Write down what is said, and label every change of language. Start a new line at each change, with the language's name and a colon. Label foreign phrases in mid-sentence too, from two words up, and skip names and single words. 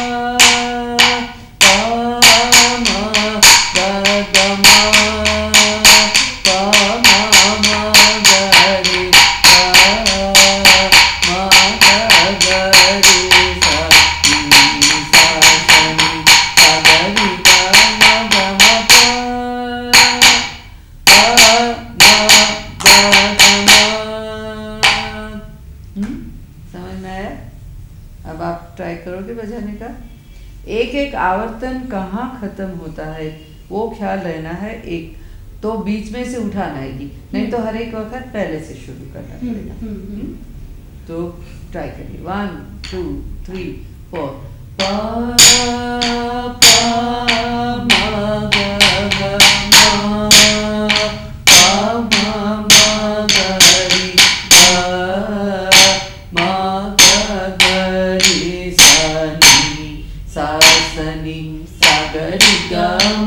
Hindi: प म ग ग म प म म ग रि ग म ग ग रि सा नि सा स नि सा ग रि ग म ग म प प म ग ग म। समझ में आया? अब आप ट्राई करोगे बजाने का। एक एक आवर्तन कहाँ खत्म होता है वो ख्याल रहना है। एक तो बीच में से उठाना है कि नहीं तो हर एक वक्त पहले से शुरू करना पड़ेगा। तो ट्राई करिए 1 2 3 4 प प म ग ग म प म म ग रि ग म ग ग रि सा नि सा स नि सा ग रि ग म